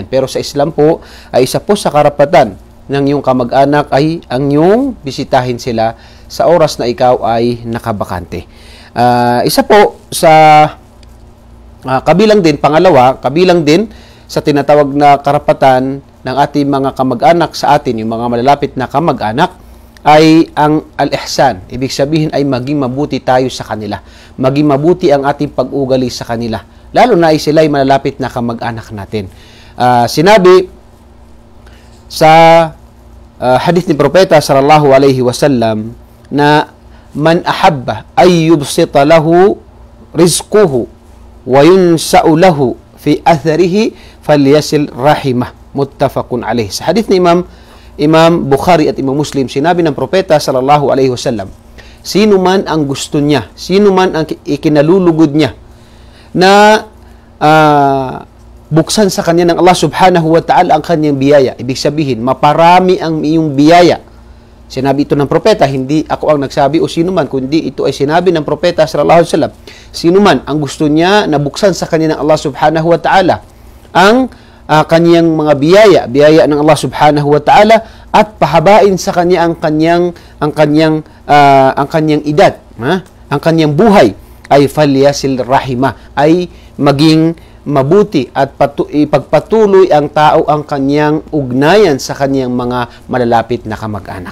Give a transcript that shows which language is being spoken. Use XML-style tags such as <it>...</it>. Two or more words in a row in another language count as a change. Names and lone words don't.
<tl>Pero sa Islam po, ay isa po sa karapatan ng iyong kamag-anak ay ang iyong bisitahin sila sa oras na ikaw ay nakabakante. Isa po sa kabilang din, pangalawa, kabilang din sa tinatawag na karapatan ng ating mga kamag-anak sa atin, yung mga malalapit na kamag-anak, ay ang al-ihsan. Ibig sabihin ay maging mabuti tayo sa kanila. Maging mabuti ang ating pag-ugali sa kanila. Lalo na ay sila ay malalapit na kamag-anak natin. Sinabi sa hadith ni Propeta</tl> <ar>صلى الله عليه وسلم</ar> <tl>na</tl> <ar>من أحب أن يبسط له رزقه وينسأ له في أثره فليصل رحمه. متفق عليه.</ar> <tl>Sa hadith ni Imam Bukhari at Imam Muslim, sinabi ng Propeta</tl> <ar>صلى الله عليه وسلم,</ar> <tl>sino man ang gusto niya, sino man ang ikinalulugod niya na buksan sa kanya ng Allah</tl> <ar>سبحانه وتعالى</ar> <tl>ang kanyang biyaya. Ibig sabihin, maparami ang iyong biyaya. Sinabi ito ng Propeta, hindi ako ang nagsabi o sino man, kundi ito ay sinabi ng Propeta</tl> <ar>صلى الله عليه وسلم.</ar> <tl>Sino man ang gusto niya na buksan sa kanya ng Allah</tl> <ar>سبحانه وتعالى</ar> <tl>ang kanyang mga biyaya ng Allah</tl> <ar>سبحانه وتعالى,</ar> <tl>at pahabain sa kanya ang kanyang edad, ang kanyang buhay, ay</tl> <ar>فليصل رحمه,</ar> <tl>ay maging mabuti at ipagpatuloy ang tao ang kanyang ugnayan sa kanyang mga malalapit na kamag-anak.</tl>